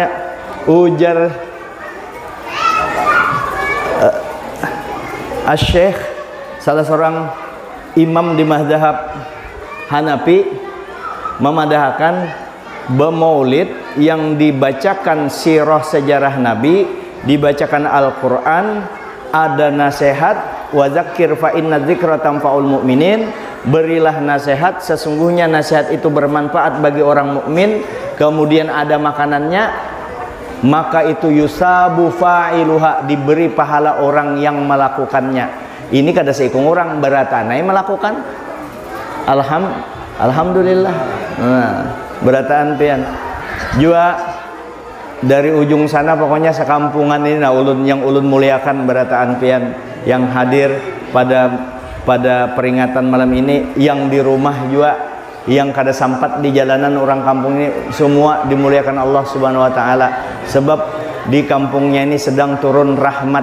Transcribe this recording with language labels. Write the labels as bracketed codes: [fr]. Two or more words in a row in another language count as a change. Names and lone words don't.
[id] Ujar Asy-Syaikh, salah seorang imam di mazhab Hanafi, memadahkan bemaulid yang dibacakan sirah sejarah Nabi, dibacakan Al-Quran, ada nasihat, [ar] وذكر فإن الذكرى تنفع المؤمنين, [id] berilah nasihat, sesungguhnya nasihat itu bermanfaat bagi orang mukmin. Kemudian ada makanannya, maka itu [ar] يثاب فاعلها, [id] diberi pahala orang yang melakukannya. [bjn] Ini kada seikung orang beratanai melakukan. Alhamdulillah. Nah, berataan pian juga dari ujung sana, pokoknya sekampungan ini nah ulun yang ulun muliakan berataan pian yang hadir pada peringatan malam ini, yang di rumah juga, yang kada sampat di jalanan orang kampung ini, semua dimuliakan Allah [ar] سبحانه وتعالى, [bjn] sebab di kampungnya ini sedang turun rahmat.